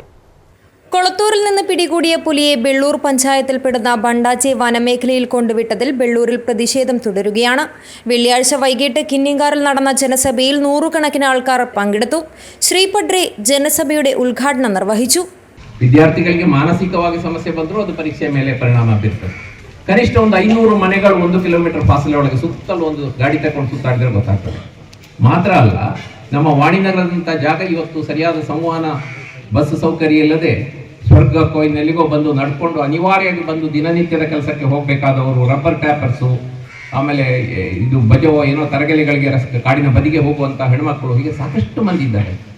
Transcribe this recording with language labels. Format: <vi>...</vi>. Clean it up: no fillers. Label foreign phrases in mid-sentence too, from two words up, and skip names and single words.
<ml>കൊളത്തൂരിൽ നിന്ന് പിടികൂടിയ പുലിയെ വെള്ളൂർ പഞ്ചായത്തിൽപ്പെടുന്ന ബണ്ടാച്ചെ വനമേഖലയിൽ കൊണ്ടുവിട്ടതിൽ വെള്ളൂരിൽ പ്രതിഷേധം തുടരുകയാണ്. വെള്ളിയാഴ്ച വൈകിട്ട് കിന്നിങ്കാറിൽ നടന്ന ജനസഭയിൽ 100 കണക്കിന് ആൾക്കാർ പങ്കെടുത്തു. ശ്രീ പഡ്രെ ജനസഭയുടെ ഉദ്ഘാടനം നിർവഹിച്ചു.</ml> <kn>ವಿದ್ಯಾರ್ಥಿಗಳಿಗೆ ಮಾನಸಿಕವಾಗಿ ಸಮಸ್ಯೆ ಬಂದರೂ ಅದು ಪರೀಕ್ಷೆಯ ಮೇಲೆ ಪರಿಣಾಮ ಬೀರ್ತದೆ. ಕನಿಷ್ಠ ಒಂದು 500 ಮನೆಗಳು 1 ಕಿಲೋಮೀಟರ್ ಫಾಸಲೆ ಒಳಗೆ ಸುತ್ತಲೂ ಒಂದು ಗಾಡಿ ತಗೊಂಡು ಸುತ್ತಾಡಿದ್ರೆ ಗೊತ್ತಾಗ್ತದೆ. ಮಾತ್ರ ಅಲ್ಲ, ನಮ್ಮ ವಾಣಿನಗರದಂಥ ಜಾಗ ಇವತ್ತು ಸರಿಯಾದ ಸಂವಹನ ಬಸ್ ಸೌಕರ್ಯ ಇಲ್ಲದೆ ಸ್ವರ್ಗಕ್ಕೋ ಇನ್ನೆಲ್ಲಿಗೋ ಬಂದು ನಡ್ಕೊಂಡು ಅನಿವಾರ್ಯವಾಗಿ ಬಂದು ದಿನನಿತ್ಯದ ಕೆಲಸಕ್ಕೆ ಹೋಗಬೇಕಾದವರು, ರಬ್ಬರ್ ಟ್ಯಾಪರ್ಸು, ಆಮೇಲೆ ಇದು ಬಜೋ ಏನೋ ತರಗಲಿಗಳಿಗೆ ಕಾಡಿನ ಬದಿಗೆ ಹೋಗುವಂಥ ಹೆಣ್ಮಕ್ಳು, ಹೀಗೆ ಸಾಕಷ್ಟು ಮಂದಿ ಇದ್ದಾರೆ.</kn>